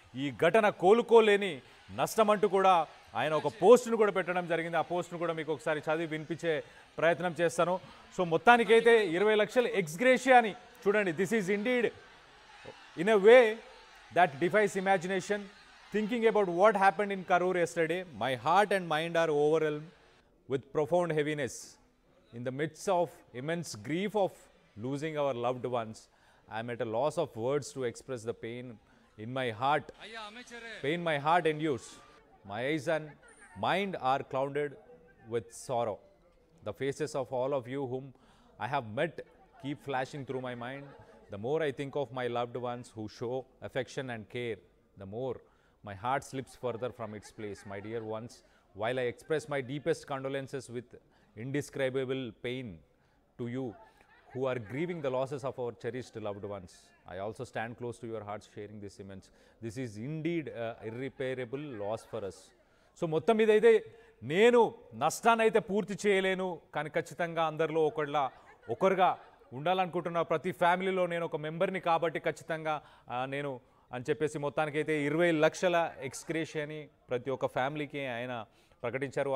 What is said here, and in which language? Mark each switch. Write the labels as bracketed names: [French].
[Telugu] ఈ ఘటన కోలుకోలేని నష్టం అంటూ కూడా ఆయన ఒక పోస్ట్ను కూడా పెట్టడం జరిగింది. ఆ పోస్ట్ను కూడా మీకు ఒకసారి చదివి వినిపించే ప్రయత్నం చేస్తాను. సో మొత్తానికైతే 20 లక్షల ఎక్స్గ్రేషియా అని చూడండి. [English] This is indeed in a way that defies imagination. Thinking about what happened in Karur yesterday, my heart and mind are overwhelmed with profound heaviness. In the midst of immense grief of losing our loved ones, I am at a loss of words to express the pain in my heart. Pain my heart endures. My eyes and mind are clouded with sorrow. The faces of all of you whom I have met keep flashing through my mind. The more I think of my loved ones who show affection and care, the more my heart slips further from its place. My dear ones, while I express my deepest condolences with indescribable pain to you who are grieving the losses of our cherished loved ones, I also stand close to your hearts sharing this immense. This is indeed irreparable loss for us. [Telugu] So మొత్తం మీద అయితే నేను నష్టాన్ని అయితే పూర్తి చేయలేను, కానీ ఖచ్చితంగా అందరిలో ఒకరుగా ఉండాలనుకుంటున్నా. ప్రతి ఫ్యామిలీలో నేను ఒక మెంబర్ని కాబట్టి ఖచ్చితంగా నేను అని చెప్పేసి మొత్తానికైతే 20 లక్షల ఎక్స్గ్రేషియాని ప్రతి ఒక్క ఫ్యామిలీకి ఆయన ప్రకటించారు.